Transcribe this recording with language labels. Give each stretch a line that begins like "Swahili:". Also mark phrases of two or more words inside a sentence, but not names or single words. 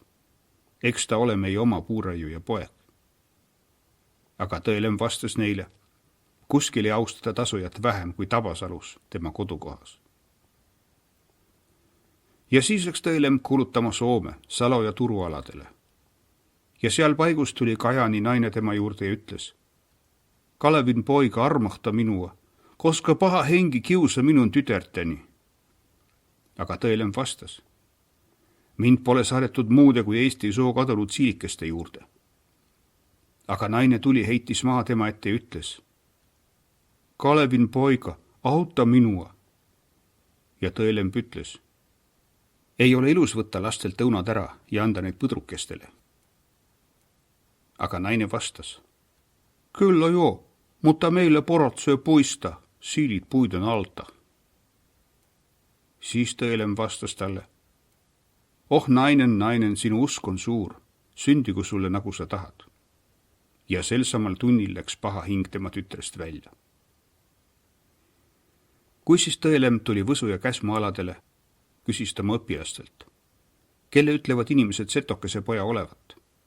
Estonian: Eks ta ole meie oma puuraiu ja poeg. Aga Tõelemb vastas neile: kuskil ei austada tasujat vähem kui Tabasalus tema kodukohas. Ja siis läks Tõelemb kuulutama Soome, Salo ja Turu aladele. Ja seal paigus tuli Kajani naine tema juurde ja ütles:
Finnish: Kalevin poiga, armahta minua, koska paha hengi kiusa minun tüterteni.
Estonian: Aga Tõelemb vastas: mind pole saadetud muude kui Eesti soo kadunud siilikeste juurde. Aga naine tuli, heitis maha tema ette ja ütles:
Finnish: Kalevin poiga, auta minua.
Estonian: Ja Tõelemb ütles: ei ole ilus võtta lastelt õunad ära ja anda neid põdrukestele. Aga naine vastas:
Finnish: kyllä joo, mutta meille porot söö puista, siilit puiden alta.
Estonian: Siis Tõelemb vastas talle: oh nainen, sinu usk on suur, sündigu sulle nagu sa tahad. Ja sel samal tunnil läks paha hing tema tütrest välja. Kui siis Tõelemb tuli Võsu ja Käsmu aladele, küsis ta oma õpilastelt: kelle ütlevad inimesed Setokese poja olevat?